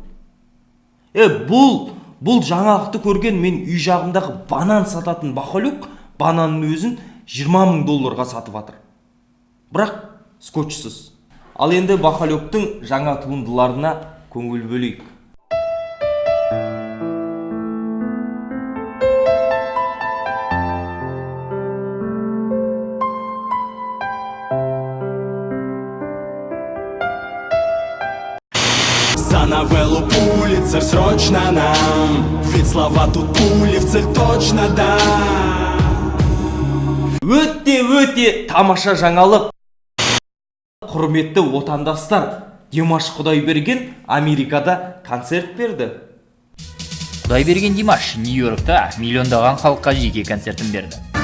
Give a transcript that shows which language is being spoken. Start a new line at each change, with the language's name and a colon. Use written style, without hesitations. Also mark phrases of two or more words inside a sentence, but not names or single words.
Kazakh: Бұл жаңалықты көрген мен үй жағындағы банан сататын бақалюк бананның өзін $20,000 сатып жатыр. Бірақ скотчсыз. Ал енді бақалюктың жаңа туындыларына көңіл бөлейік.
Russian: За новеллу Пулитцер срочно нам, ведь слова тут пули в цель точно да.
Kazakh: Өте тамаша жаңалық. Құрметті отандастар, Димаш Құдайберген Америкада концерт берді. Құдайберген Димаш Нью-Йоркта миллиондаған халыққа жеке концертін берді.